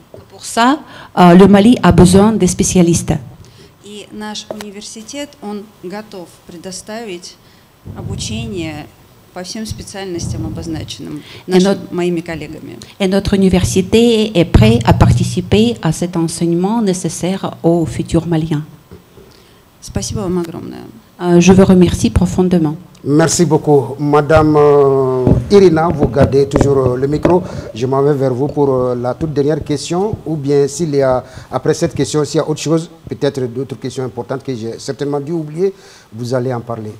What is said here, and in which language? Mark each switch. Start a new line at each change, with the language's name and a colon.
French: Pour ça, le Mali a besoin de spécialistes.
Russian: И наш университет, он готов предоставить обучение по всем специальностям, обозначенным моими коллегами.
French: Et notre université est prête à participer à cet enseignement nécessaire aux futurs Maliens.
Russian: Спасибо вам огромное.
French: Je vous remercie profondément. Merci beaucoup. Madame Irina, vous gardez toujours le micro. Je m'en vais vers vous pour la toute dernière question. Ou bien s'il y a, après cette question, s'il y a autre chose, peut-être d'autres questions importantes que j'ai certainement dû oublier, vous allez en parler.